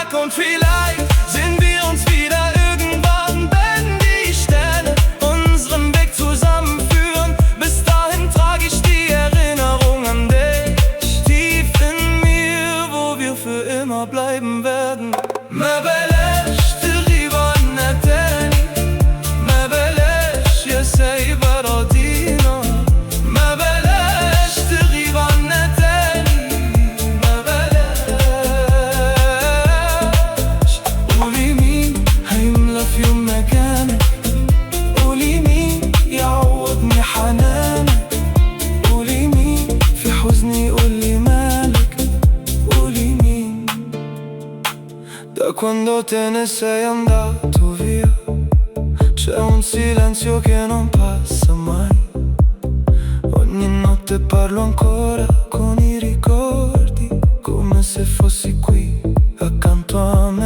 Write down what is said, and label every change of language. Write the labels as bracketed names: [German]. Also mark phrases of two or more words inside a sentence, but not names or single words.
[German] Und vielleicht sehen wir uns wieder irgendwann, wenn die Sterne unseren Weg zusammenführen. Bis dahin trage ich die Erinnerung an dich tief in mir, wo wir für immer bleiben werden. [Arabic] ما بلاش تغيب عنا تاني، ما بلاش يا سايب أراضينا، ما بلاش تغيب عنا تاني، ما بلاش. قولي مين هيملى في يوم مكانك، قولي مين يعوضني حنانك، قولي مين في حزني قولي مالك، قولي مين. [Italian] Da quando te ne sei andato via c'è un silenzio che non passa mai. Ogni notte parlo ancora con i ricordi, come se fossi qui accanto a me.